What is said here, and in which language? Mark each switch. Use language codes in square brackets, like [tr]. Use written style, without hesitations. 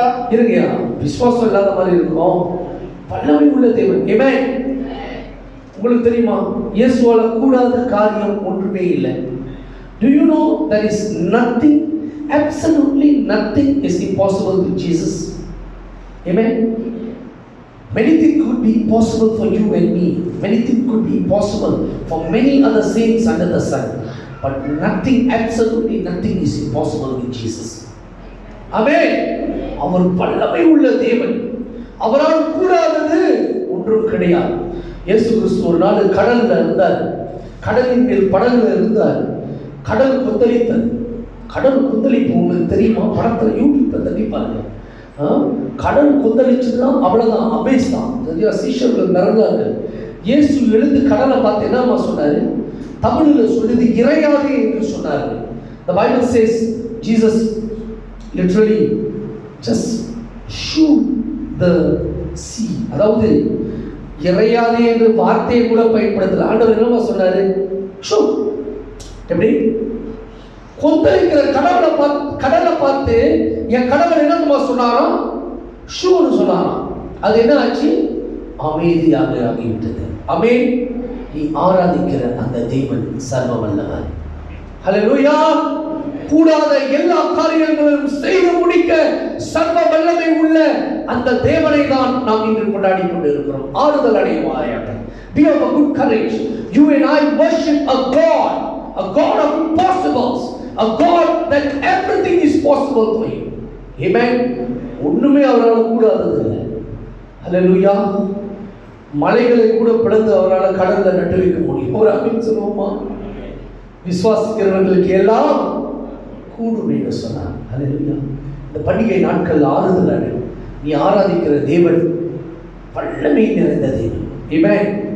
[ta] இருங்கயா, விசுவாசம் இல்லாத மாதிரி இருக்கும். வல்லமை உள்ள தேவன். ஆமென். உங்களுக்கு தெரியுமா, இயேசுவால கூடாத காரியம் ஒன்றுமே இல்லை. [en] Do you know there is nothing, absolutely nothing is impossible with Jesus? Amen. Many things could be impossible for you and me. Many things could be impossible for many other saints under the sun. But nothing, absolutely nothing is impossible with Jesus. [ta] Amen. அவர் வல்லமை உள்ள தேவன். அவரால் கூடாதது ஒன்றும் கிடையாது. இயேசு கிறிஸ்து ஒரு நாள் கடல்ல இருந்தார். கடலின் மேல் படகுல இருந்தார். கடல் கொந்தளித்தது. கடல் கொந்தளிப்பு உங்களுக்கு தெரியுமா? படத்துல யூடியூப்ல தட்டி பாருங்க. கடல் கொந்தளிச்சுன்னா அவ்வளவுதான், அபேஸ் தான். சரியா? சீஷர்கள் நடந்தார்கள். இயேசு எழுந்து கடலை பார்த்து என்னமா சொன்னாரு? தமிழில் சொல்லுது இறையாதே என்று சொன்னார்கள். [en] The Bible says Jesus literally just shoot the sea. [ta] அதாவது இறையாதே என்று வார்த்தையை கூட பயன்படுத்தல. ஆண்டவர் என்னமா சொன்னாரு? ஷூ. எப்படி? கொந்தளிக்கிற கடலை பார்த்து என் கடவுள் என்னமா சொன்னாராம்? ஷூன்னு சொன்னாராம். அது என்ன ஆச்சு? அமைதியாக ஆகிவிட்டது. ஆமென். நீ ஆராதிக்கிற அந்த தேவன் சர்வ வல்லவர். ஹல்லேலூயா. கூடாத எல்லா காரியங்களையும் செய்து முடிக்க சர்வ வல்லமை உள்ள அந்த தேவனை தான் நாம் இன்று கொண்டாடி கொண்டிருக்கிறோம். ஆறுதல் அடைவாயாக. [en] Be of a good courage. You and I worship a God of impossibles, a God that everything is possible for you. [ta] Amen. ஒண்ணுமே அவரால் கூடாதது இல்லை. ஹல்லேலூயா. மலைகளை கூட பிளந்து அவரால் கடல்ல நட்டு வைக்க முடியும். ஒரு ஆமென் சொல்லுவோமா? விசுவாசிக்கிறவர்களுக்கு எல்லாம் கூடும் என்று சொன்னார். ஹல்லேலூயா. இந்த பண்டிகை நாட்கள் ஆறுதல் அடையும். நீ ஆராதிக்கிற தேவன் வல்லமை நிறைந்த தேவன். ஆமென்.